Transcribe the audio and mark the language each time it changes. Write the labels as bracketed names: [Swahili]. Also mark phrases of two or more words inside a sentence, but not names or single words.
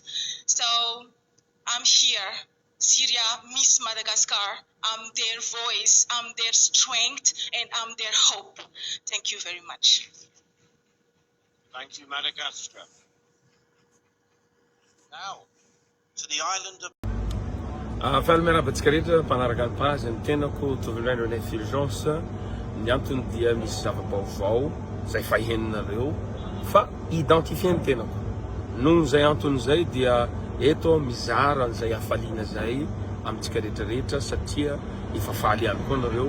[English] So I'm here, Cyria, Miss Madagascar. I'm their voice, I'm their strength, and I'm their hope. Thank you very much. Thank you, Madagascar. Now, to the island of [Malagasy] Fahalalmerabatsika rehetra mpanaraka ny page ny tenako tovindraindro ny fulgence, ny antony dia misy zava-baovao zay fahenonareo fa identifie ny tenako. Noho zay antony zay dia eto mizara an'izay hafaliana zay amintsika rehetrarehetra, satria efa faly ihany koa nareo.